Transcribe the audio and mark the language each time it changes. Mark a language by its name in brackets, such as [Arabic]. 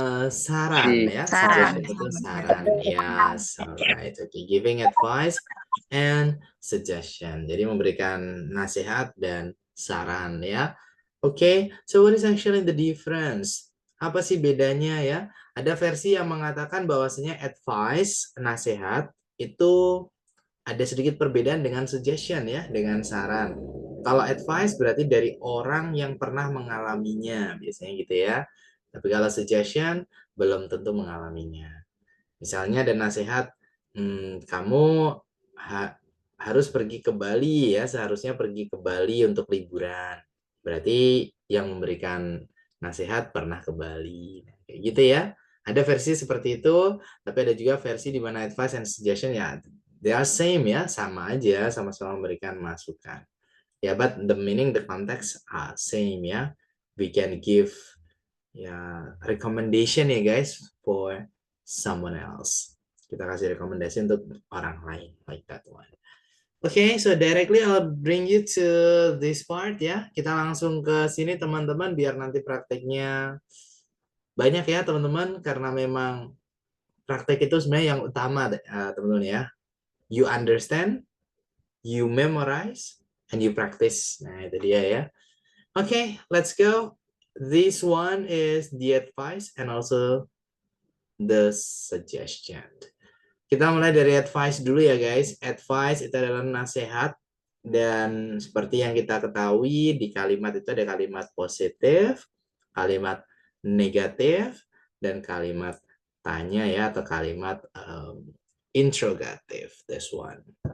[Indonesian] saran ya. Saran. Suggestion itu saran. [English] Yes, alright. Okay, giving advice and suggestion. [Indonesian] Jadi memberikan nasihat dan saran ya. [English] Okay, so what is actually the difference? [Indonesian] Apa sih bedanya ya? Ada versi yang mengatakan bahwasanya advice, nasihat itu ada sedikit perbedaan dengan suggestion ya, dengan saran. Kalau advice berarti dari orang yang pernah mengalaminya, biasanya gitu ya. Tapi kalau suggestion belum tentu mengalaminya. Misalnya ada nasihat, kamu harus pergi ke Bali ya, seharusnya pergi ke Bali untuk liburan. Berarti yang memberikan nasihat pernah ke Bali. Kayak gitu ya. Ada versi seperti itu, tapi ada juga versi di mana advice and suggestion ya, [English] they are same [Indonesian] ya, sama aja, sama-sama memberikan masukan. [English] Ya, but the meaning, the context are same ya. We can give ya recommendation ya guys for someone else. [Indonesian] Kita kasih rekomendasi untuk orang lain, [English] like that one. Okay, so directly I'll bring you to this part ya. [Indonesian] Kita langsung ke sini teman-teman biar nanti prakteknya banyak ya teman-teman, karena memang praktek itu sebenarnya yang utama teman-teman ya. [English] You understand, you memorize, and you practice. [Indonesian] Nah, itu dia ya. [English] Okay, let's go. This one is the advice and also the suggestion. [Indonesian] Kita mulai dari advice dulu ya guys. Advice itu adalah nasihat, dan seperti yang kita ketahui di kalimat itu ada kalimat positif, kalimat negatif, dan kalimat tanya ya, atau kalimat interrogative. [English] This one.